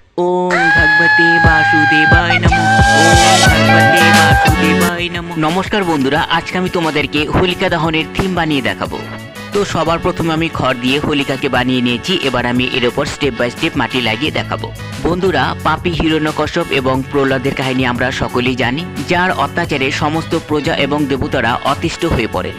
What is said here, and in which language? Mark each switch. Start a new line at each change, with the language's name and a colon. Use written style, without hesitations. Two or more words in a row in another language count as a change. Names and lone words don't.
Sanskrit: ওম ভগবতে বাসুদেবায় নমঃ। ওম ভগবতে বাসুদেবায় নমঃ।
Bangla: নমস্কার বন্ধুরা, আজকে আমি তোমাদেরকে হোলিকা দহনের থিম বানিয়ে দেখাবো। তো সবার প্রথমে আমি খড় দিয়ে হোলিকাকে বানিয়ে নিয়েছি। এবার আমি এর ওপর
English: step by step
Bangla: মাটি লাগিয়ে দেখাবো। বন্ধুরা, পাপী হিরণ্যকশ্যপ এবং প্রহ্লাদের কাহিনী আমরা সকলেই জানি, যার অত্যাচারে সমস্ত প্রজা এবং দেবতারা অতিষ্ঠ হয়ে পড়েন।